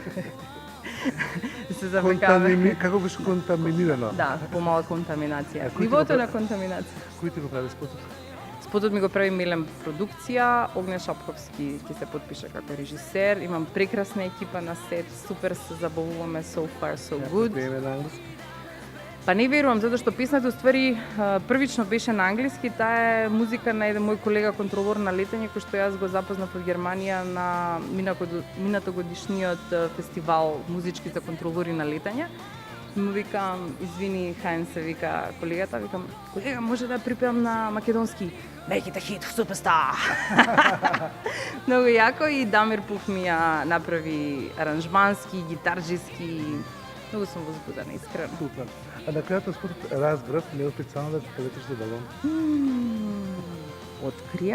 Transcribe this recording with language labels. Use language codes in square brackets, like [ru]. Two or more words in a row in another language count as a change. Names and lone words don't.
[mk] Се завлекаме. Како беше контаминирано? Да, помала контаминација. Нивото на контаминација. Кој ти го прави спотот? Спотот ми го прави Милен продукција, Огнен Шапковски ќе се потпише како режисер. Имам прекрасна екипа на сет, супер се забавуваме, [en] so far so good. [mk] Па не верувам, затоа што песната уствари првично беше на англиски, таа е музика на еден мој колега контролор на летање, кој што јас го запознав од Германија на минато годишниот фестивал музички за контролори на летање. И му викам, извини, Хајнсе, вика колегата, викам, колега, може да припевам на македонски [en] Make it a hit, [mk] суперстар! Многу јако и Дамир Пух ми ја направи аранжмански, гитарџиски. Многу сум возбудена, искрено. Супер. А на крајот на спотот разбрав неофицијално да ќе летиш за балон. Открија.